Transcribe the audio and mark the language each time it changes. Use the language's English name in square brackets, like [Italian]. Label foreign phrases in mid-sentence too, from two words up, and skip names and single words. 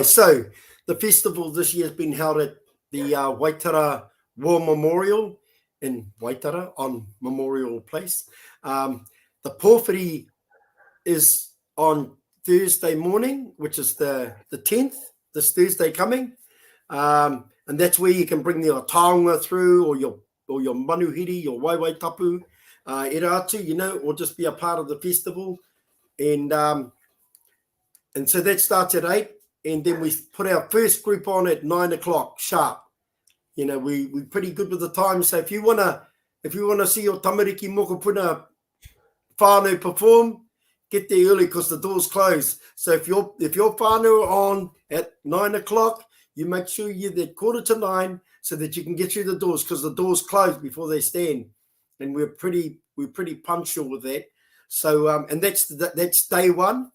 [English] So the festival this year has been held at the Waitara Memorial in Waitara on Memorial Place. The pōwhiri is on Thursday morning, which is the 10th, this Thursday coming. And that's where you can bring your taonga through, or your manuhiri, your [Māori] waiwai tapu, e rātu, [English] you know, or just be a part of the festival. And so that starts at 8, and then we put our first group on at 9 o'clock sharp. You know, we're pretty good with the time. So if you wanna see your [Māori] tamariki mokopuna whānau [English] perform, get there early, because the doors close. So if your whānau are on at 9 o'clock, you make sure you're there 8:45 so that you can get through the doors, because the doors close before they stand. And we're pretty punctual with that. So and that's day one.